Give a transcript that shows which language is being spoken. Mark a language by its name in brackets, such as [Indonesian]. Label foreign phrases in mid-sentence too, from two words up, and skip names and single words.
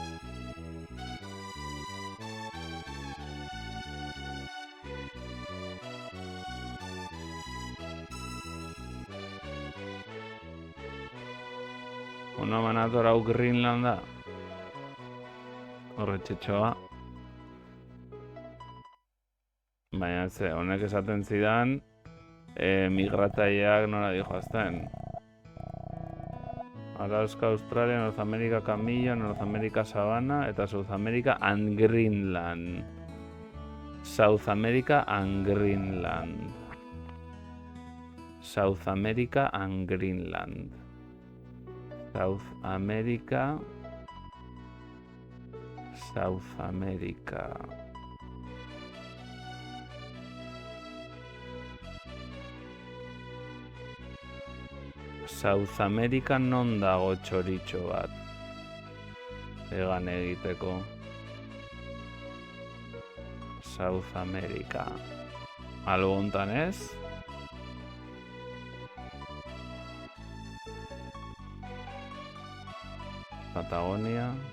[Basque] Ona manator hau Greenlanda. Horretxetxoa. Baina ze, honek esaten zidan migratzaileak nora dijoazten. Alaska, Australia, North America Camilla, North America Sabana eta South America and Greenland. South America and Greenland. South America and Greenland. South America. South America. South America non dago txoritxo bat egan egiteko. South America. Albo hontan ez? Patagonia.